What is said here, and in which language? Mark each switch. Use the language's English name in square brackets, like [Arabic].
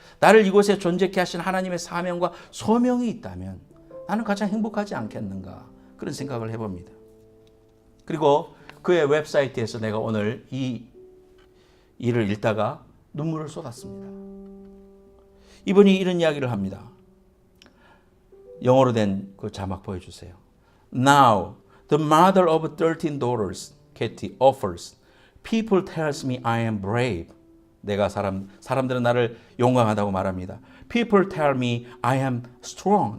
[Korean] 나를 이곳에 존재케 하신 하나님의 사명과 소명이 있다면 나는 가장 행복하지 않겠는가, 그런 생각을 해봅니다. 그리고 그의 웹사이트에서 내가 오늘 이 일을 읽다가 눈물을 쏟았습니다. 이분이 이런 이야기를 합니다. 영어로 된 그 자막 보여주세요. [English] Now, the mother of 13 daughters, Katie, offers. People tells me I am brave. [Korean] 내가 사람들은 나를 용감하다고 말합니다. [English] People tell me I am strong.